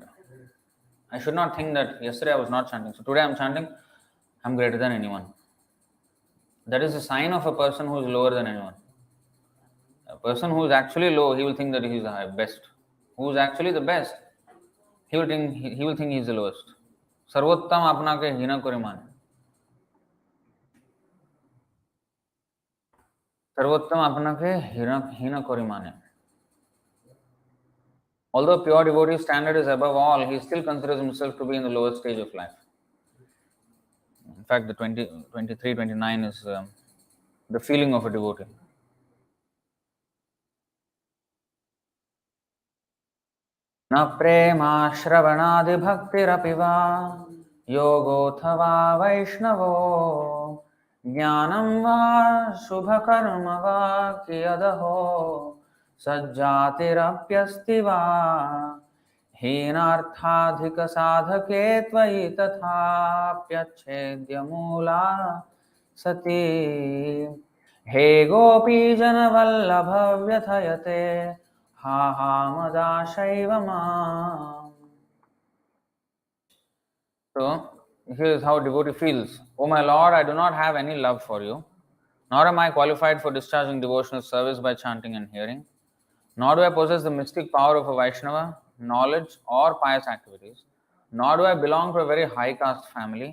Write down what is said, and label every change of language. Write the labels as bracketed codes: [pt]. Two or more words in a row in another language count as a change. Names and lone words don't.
[en] I should not think that yesterday I was not chanting, so today I am chanting, I am greater than anyone. That is a sign of a person who is lower than anyone. A person who is actually low, he will think that he is the best. Who is actually the best, he will think he is the lowest. [bn] সর্বোত্তম আপনাকে হীন করে মানে. সর্বোত্তম আপনাকে হীন করে মানে. [en] Although pure devotee standard is above all, he still considers himself to be in the lowest stage of life. In fact, the 23, 29 is the feeling of a devotee. [sa] न प्रेम श्रवणादि भक्तिरपि वा योगोऽथवा वैष्णवो ज्ञानं वा शुभ कर्म वा कियदहो सज्जातिरप्यस्ति वा हीनार्थाधिकसाधके त्वयि तथाप्यच्छेद्यमूला सती हे गोपीजनवल्लभ व्यथयते हा हा मदाशैव माम्. [en] So, here is how a devotee feels. O my Lord, I do not have any love for you, nor am I qualified for discharging devotional service by chanting and hearing, nor do I possess the mystic power of a Vaishnava, knowledge, or pious activities, nor do I belong to a very high caste family.